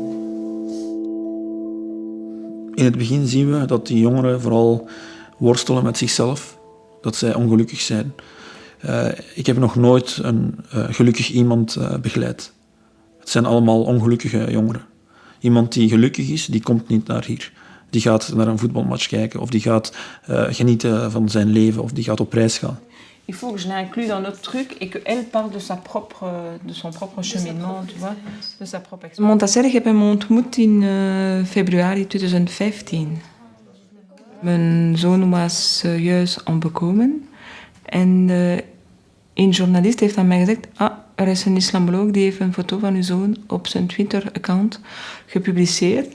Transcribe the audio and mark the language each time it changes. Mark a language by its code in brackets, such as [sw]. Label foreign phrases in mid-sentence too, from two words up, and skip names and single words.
[nl] In het begin zien we dat die jongeren vooral worstelen met zichzelf, dat zij ongelukkig zijn. Ik heb nog nooit een gelukkig iemand begeleid. Het zijn allemaal ongelukkige jongeren. Iemand die gelukkig is, die komt niet naar hier. Die gaat naar een voetbalmatch kijken, of die gaat genieten van zijn leven, of die gaat op reis gaan. [fr] Il faut que je l'inclue dans notre truc et qu'elle parle de son propre cheminement, tu vois, de sa propre expérience. [nl] Montasser, ik heb hem ontmoet in februari 2015. Mijn zoon was juist onbekomen en een journalist heeft aan mij gezegd, er is een islamoloog die heeft een foto van uw zoon op zijn Twitter-account gepubliceerd.